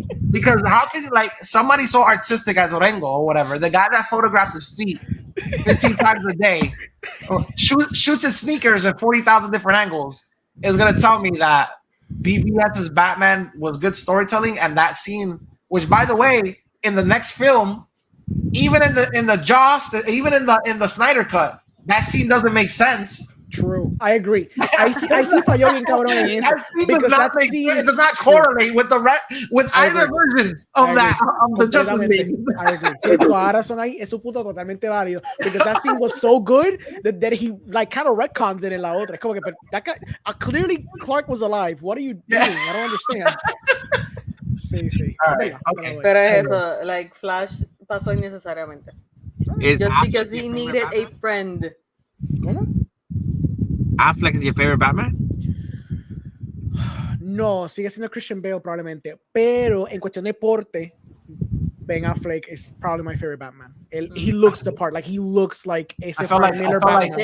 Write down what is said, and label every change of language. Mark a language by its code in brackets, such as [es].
[en] Because how can somebody so artistic as Orengo or whatever, the guy that photographs his feet 15 times a day, shoots his sneakers at 40,000 different angles, is gonna tell me that BVS's Batman was good storytelling, and that scene, which by the way, in the next film, even in the Joss, even in the Snyder cut, that scene doesn't make sense. True, I agree. I see [es] falló bien cabrón en eso. [en] It does not correlate with either version of the Justice League. I agree. [es] Tienes toda la razón ahí, es un punto totalmente válido. [en] Because that scene was so good that he kind of retcons it [es] en la otra. Es como que [en] that guy, clearly Clark was alive. What are you doing? I don't understand. [es] Sí. [en] Right, okay. [es] Pero es eso, Flash pasó innecesariamente. [en] Just because he needed a friend. [es] ¿Cómo? [en] Affleck is your favorite Batman? [es] No, sigue siendo Christian Bale probablemente, pero en cuestión de porte, Ben Affleck [en] is probably my favorite Batman. He looks the part, he looks like [es] ese [en] Frank Miller Batman.